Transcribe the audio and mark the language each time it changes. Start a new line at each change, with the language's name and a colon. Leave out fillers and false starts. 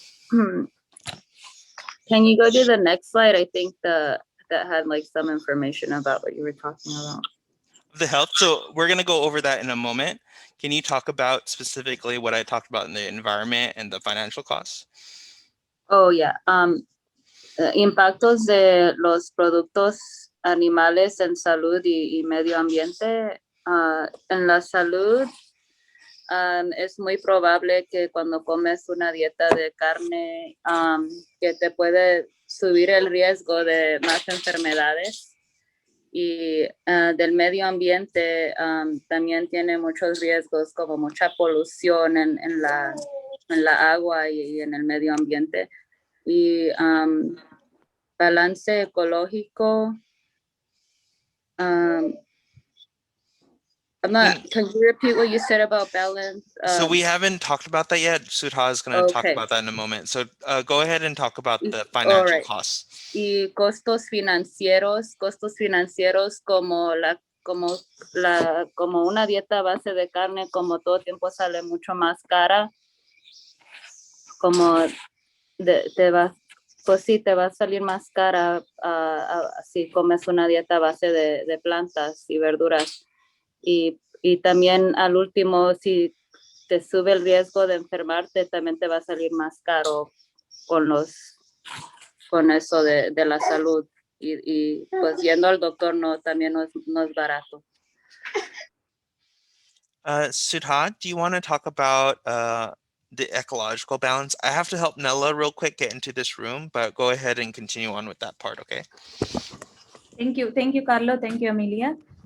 English: Can you go to the next slide? I think that had like some information about what you were talking about. The health. So we're going to go over that in a moment. Can you talk about specifically what I talked about in the environment and the financial costs? Oh, yeah.
Spanish: Impactos de los productos animales en salud y medio ambiente. En la salud, es muy probable que cuando comes una dieta de carne, que te puede subir el riesgo de más enfermedades. Y del medio ambiente también tiene muchos riesgos, como mucha polución en la agua y en el medio ambiente. Y balance ecológico.
English: Can you repeat what you said about balance? So we haven't talked about that yet. Sudha is going to talk Okay. about that in a moment. So go ahead and talk about the All financial right. costs.
Spanish: Y costos financieros como una dieta a base de carne, como todo tiempo sale mucho más cara, como pues sí, te va a salir más cara si comes una dieta a base de plantas y verduras. Y también al último, si te sube el riesgo de enfermarte, también te va a salir más caro con eso de la salud. Y pues yendo al doctor también no es barato.
English: Sudha, do you want to talk about the ecological balance? I have to help Nella real quick get into this room, but go ahead and continue on with that part, okay? Thank you, Carlo. Thank you, Amelia.